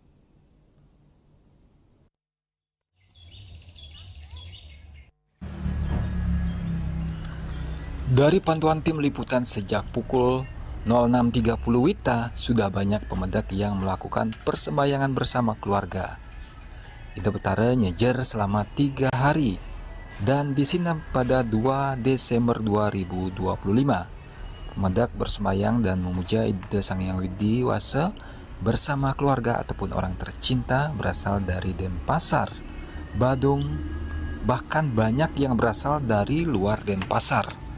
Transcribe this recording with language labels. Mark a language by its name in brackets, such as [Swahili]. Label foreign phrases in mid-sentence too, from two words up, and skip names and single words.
[Indonesian] Dari pantauan tim liputan sejak pukul 06.30 WITA, sudah banyak pemedak yang melakukan persembahyangan bersama keluarga. Ida Betara nyejer selama 3 hari dan disinap pada 2 Desember 2025. Pemedak bersembayang dan memuja Ida Sang Hyang Widi Wasa bersama keluarga ataupun orang tercinta berasal dari Denpasar, Badung, bahkan banyak yang berasal dari luar Denpasar.